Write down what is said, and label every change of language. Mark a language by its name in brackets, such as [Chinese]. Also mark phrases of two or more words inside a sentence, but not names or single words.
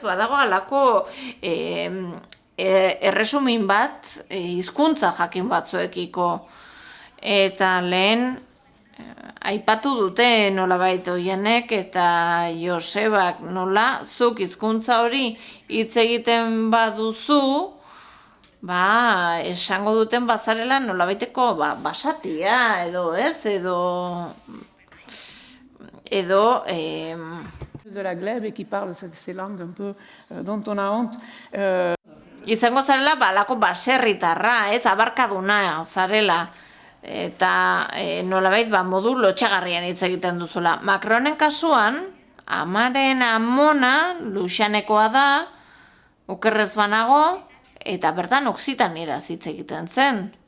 [Basque] Badago halako erresumin bat hizkuntza jakin batzuekiko eta lehen aipatu dute nolabait Oianek eta Josebak nola zuk hizkuntza hori hitz egiten baduzu, esango duten bazarela nolabaiteko basatia edo ez, edo [French] de la glebe qui parle ces langues un peu dont on a honte. [Basque] Izango zarela balako baserritarra, ez, abarkaduna zarela. Eta nolabait modu lotxagarrian hitz egiten duzula. Macronen kasuan, amaren amona, luxanekoa da, okerrez banago, eta bertan oksitanieraz hitz egiten zen.